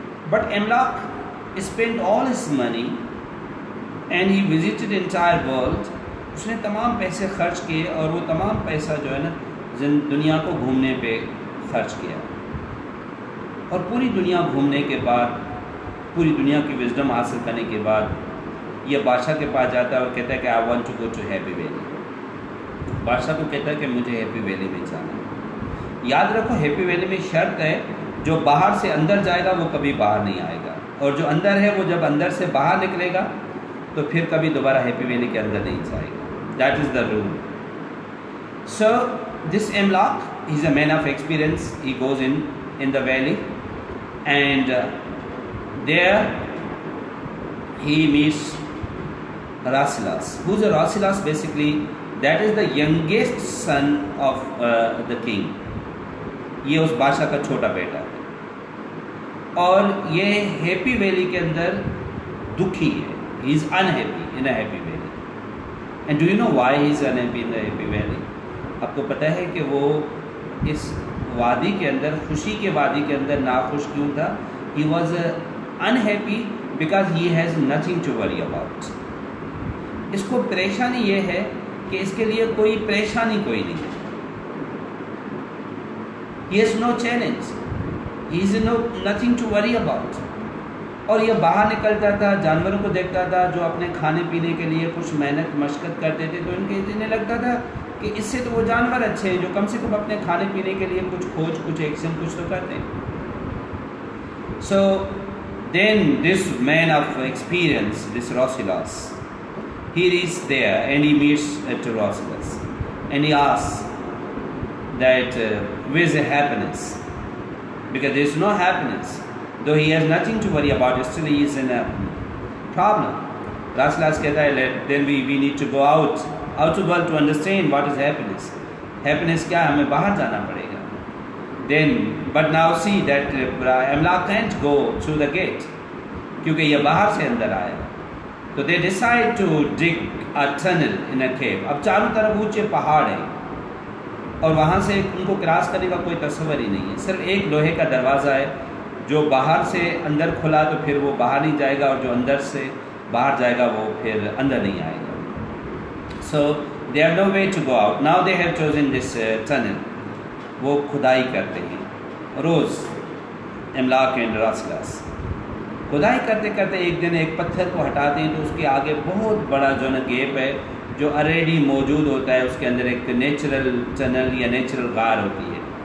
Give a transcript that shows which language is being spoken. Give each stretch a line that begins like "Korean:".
English: But Amlak spent all his money and he visited entire world.
Urdu: اس نے تمام پیسے خرچ کیے اور وہ تمام پیسہ جو ہے نا دنیا کو گھومنے پہ خرچ کیا. اور پوری دنیا گھومنے کے بعد, پوری دنیا کی وزڈم حاصل کرنے کے بعد یہ بادشاہ کے پاس جاتا ہے اور کہتا ہے کہ
English: I want to go to Happy Valley.
Urdu: بادشاہ کو کہتا ہے کہ مجھے ہیپی ویلی میں جانا ہے. یاد رکھو ہیپی ویلی میں شرط ہے جو باہر سے اندر جائے گا وہ کبھی باہر نہیں آئے گا, اور جو اندر ہے وہ جب اندر سے باہر نکلے گا تو پھر کبھی دوبارہ ہیپی ویلی کے اندر نہیں جائے گا.
English: That is the rule. So this Imlac, he is a man of experience. He goes in the valley and there he meets Raslas. Who is a Raslas? Basically, that is the youngest son of the king.
Urdu: یہ اس بادشاہ کا چھوٹا بیٹا ہے اور یہ ہیپی ویلی کے اندر دکھی ہے.
English: He is unhappy in a happy valley. And do you know why he is unhappy in the happy valley?
Urdu: آپ کو پتہ ہے کہ وہ اس وادی کے اندر, خوشی کے وادی کے اندر ناخوش کیوں تھا؟
English: He was unhappy because he has nothing to worry about.
Urdu: اس کو پریشانی یہ ہے کہ اس کے لیے کوئی پریشانی کوئی نہیں ہے.
English: He has no challenge. He has nothing to worry about.
Urdu: اور یہ باہر نکلتا تھا, جانوروں کو دیکھتا تھا جو اپنے کھانے پینے کے لیے کچھ محنت مشقت کرتے تھے, تو ان کے اتنے لگتا تھا کہ اس سے تو وہ جانور اچھے ہیں جو کم سے کم اپنے کھانے پینے کے لیے کچھ کھوج, کچھ ایکشن, کچھ تو کرتے ہیں.
English: So then this man of experience, this Raslas, he is there and he meets to Raslas and he asks that where is the happiness, because there is no happiness. Though he has nothing to worry about, still he is in a problem. Raslas
Urdu: kehta hai,
English: then we need to go out to world to understand what is happiness.
Urdu: Happiness kya hai, hame bahar jana padega.
English: Then but now see that Amlak can't go through the gate
Urdu: kyunki ye bahar se andar aaya.
English: So they decide to dig a tunnel in a cave.
Urdu: اب چاروں طرف اونچے پہاڑ ہیں اور وہاں سے ان کو کراس کرنے کا کوئی تصور ہی نہیں ہے. صرف ایک لوہے کا دروازہ ہے جو باہر سے اندر کھلا تو پھر وہ باہر نہیں جائے گا, اور جو اندر سے باہر جائے گا وہ پھر اندر نہیں آئے گا.
English: So they have no way to go out. Now they have chosen this tunnel.
Urdu: وہ کھدائی کرتے ہیں روز, املاک اینڈ راسلاس. کھدائی کرتے کرتے ایک دن ایک پتھر کو ہٹاتے ہیں تو اس کے آگے بہت بڑا جو نا گیپ ہے جو آلریڈی موجود ہوتا ہے, اس کے اندر ایک نیچرل ٹنل یا نیچرل غار ہوتی ہے.